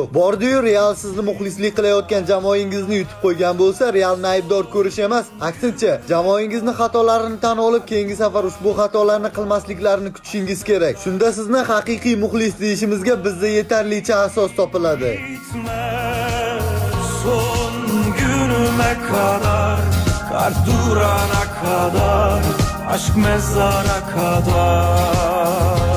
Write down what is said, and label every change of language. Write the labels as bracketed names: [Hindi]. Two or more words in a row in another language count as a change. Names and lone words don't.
[Uzbek] Bordi-yu, Real sizni muxlislik qilayotgan jamoangizni yutib qo'ygan bo'lsa, Realni aybdor ko'rish emas, aksincha, jamoangizni xatolarini tan olib, keyingi safar ushbu xatolarni qilmasliklarini kutishingiz kerak. Shunda sizni haqiqiy muxlis deyishimizga bizda yetarlicha asos topiladi. [Turkish] Son günüme kadar, kalp durana kadar, aşk mezara kadar.